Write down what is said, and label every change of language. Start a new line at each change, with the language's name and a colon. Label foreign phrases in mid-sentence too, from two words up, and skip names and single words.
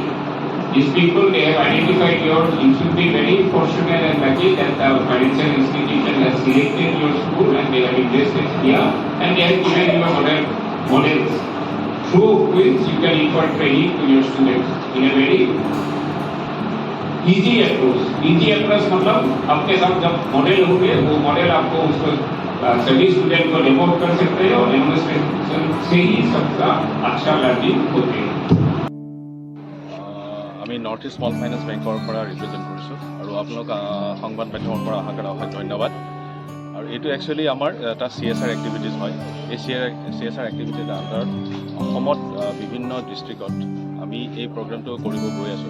English: These people, they have identified yours. You should be very fortunate and lucky that the financial institution has selected your school and they have invested here and they have given you a models through which you can impart training to your students in a very easy approach. Easy approach
Hindi: मतलब आपके साथ जब मॉडल होंगे वो मॉडल आपको उसको सभी स्टूडेंट को डेमो कर सकते हैं और डेमोन्स्ट्रेशन से ही सबका अच्छा लर्निंग होते हैं।
Assamese: আমি নৰ্থ ইষ্ট স্মল ফাইনেন্স বেংকৰ পৰা ৰিপ্ৰেজেণ্ট কৰিছোঁ আৰু আপোনালোক সংবাদ মাধ্যমৰ পৰা অহা কৰা হয় ধন্যবাদ। আৰু এইটো একচুৱেলি আমাৰ এটা
English: CSR activities
Assamese: হয়। এই
English: CSR activity under
Assamese: অসমত বিভিন্ন ডিষ্ট্ৰিক্টত আমি এই প্ৰগ্ৰেমটো কৰিব গৈ আছোঁ।